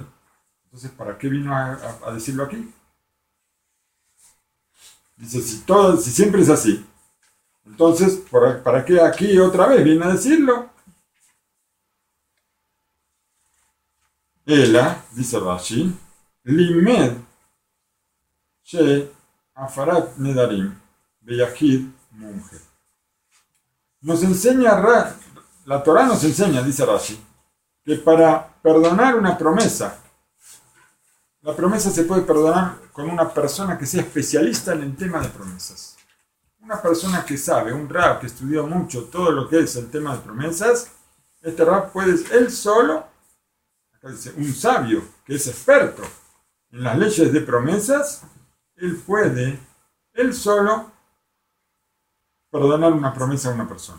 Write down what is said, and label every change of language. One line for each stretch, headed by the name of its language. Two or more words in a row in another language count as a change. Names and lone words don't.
Spanish: Entonces, ¿para qué vino a decirlo aquí? Dice, si siempre es así, entonces, ¿para qué aquí otra vez viene a decirlo?
Hebrew: Ela, dice Rashi, לימד שהפרת נדרים ביחיד מומחה.
Spanish: Nos enseña, la Torá nos enseña, dice Rashi, que para perdonar una promesa, la promesa se puede perdonar con una persona que sea especialista en el tema de promesas. Una persona que sabe, un rab que estudió mucho todo lo que es el tema de promesas, este rab puede, él solo, acá dice, un sabio que es experto en las leyes de promesas, él puede, él solo, perdonar una promesa a una persona.